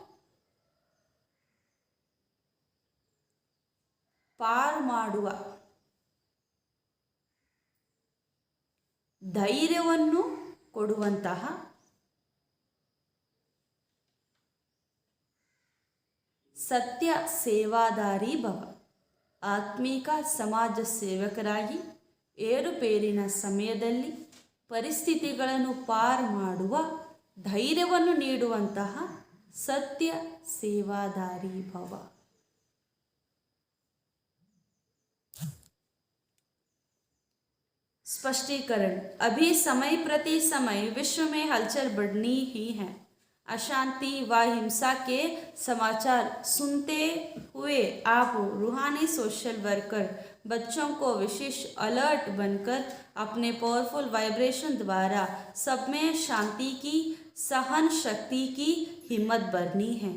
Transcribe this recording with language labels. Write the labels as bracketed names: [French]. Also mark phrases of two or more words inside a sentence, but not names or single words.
[Kannada] ಪಾರು ಮಾಡುವ ಧೈರ್ಯವನ್ನು ಕೊಡುವಂತಹ ಸತ್ಯ ಸೇವಾದಾರಿ ಭವ. ಆತ್ಮಿಕ ಸಮಾಜ ಸೇವಕರಾಗಿ ಏರುಪೇರಿನ ಸಮಯದಲ್ಲಿ ಪರಿಸ್ಥಿತಿಗಳನ್ನು ಪಾರು ಮಾಡುವ ಧೈರ್ಯವನ್ನು ನೀಡುವಂತಹ ಸತ್ಯ ಸೇವಾದಾರಿ ಭವ. [Hindi] स्पष्टीकरण. अभी समय प्रति समय विश्व में हलचल बढ़नी ही है. अशांति व हिंसा के समाचार सुनते हुए आप रूहानी [English] social worker [Hindi] बच्चों को विशेष अलर्ट बनकर अपने [English] powerful vibration [Hindi] द्वारा सब में शांति की, सहन शक्ति की हिम्मत भरनी है.